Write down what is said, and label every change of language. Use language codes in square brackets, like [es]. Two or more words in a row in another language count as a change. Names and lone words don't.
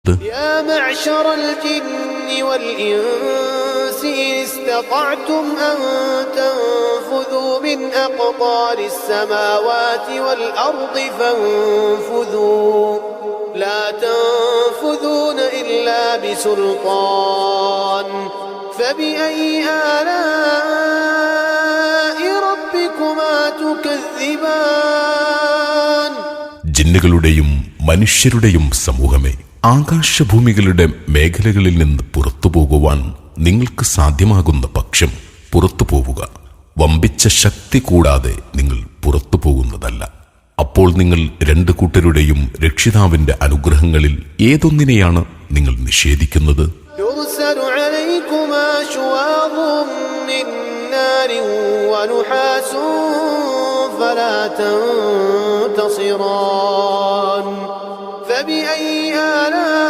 [ar] يا معشر الجن والإنس إن استطعتم أن تنفذوا من أقطار السماوات والأرض فانفذوا لا تنفذون إلا بسلطان فبأي آلاء ربكما تكذبان [ml] ജിന്നുകളുടെയും മനുഷ്യരുടെയും സമൂഹമേ, ആകാശഭൂമികളുടെ മേഖലകളിൽ നിന്ന് പുറത്തു പോകുവാൻ നിങ്ങൾക്ക് സാധ്യമാകുന്ന പക്ഷം പുറത്തു പോവുക. വമ്പിച്ച ശക്തി കൂടാതെ നിങ്ങൾ പുറത്തു പോകുന്നതല്ല. അപ്പോൾ നിങ്ങൾ രണ്ടു കൂട്ടരുടെയും രക്ഷിതാവിന്റെ അനുഗ്രഹങ്ങളിൽ ഏതൊന്നിനെയാണ് നിങ്ങൾ നിഷേധിക്കുന്നത്? [ar] فلا تنتصران فبأي آلاء